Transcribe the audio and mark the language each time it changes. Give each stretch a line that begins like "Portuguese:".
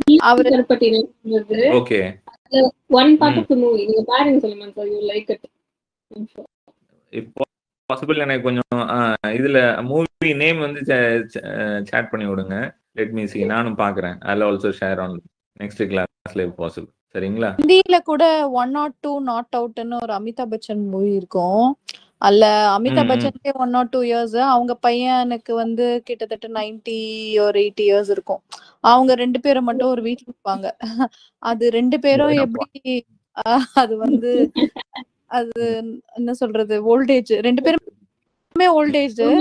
Tamil: அவரு okay.
English: one part of the movie
Tamil: நீங்க பாருங்க சொல்லுங்க சார்,
English: You like it.
Tamil: இப்போ பாசிபிள் எனக்கு கொஞ்சம் இதுல மூவி நேம் வந்து சாட் பண்ணி விடுங்க.
English: let me see,
Tamil: நானும் பார்க்கறேன்.
English: I'll also share on next classல if possible.
Tamil: சரிங்களா? ஹிந்தில கூட 102 நாட் அவுட்னு ஒரு அமிதாப் பச்சன் மூவி இருக்கும். அல்ல அமிதாப் பச்சனுக்கே 1 or 2 years, அவங்க பையனுக்கு வந்து கிட்டத்தட்ட 90 or 80 years இருக்கும். அவங்க 2 பேரும் மட்டும் ஒரு வீட்டுல இருப்பாங்க. அது 2 பேரும் எப்படி அது வந்து அது என்ன சொல்றது, ஓல்டேஜ் 2 பேருமே ஓல்டேஜ்.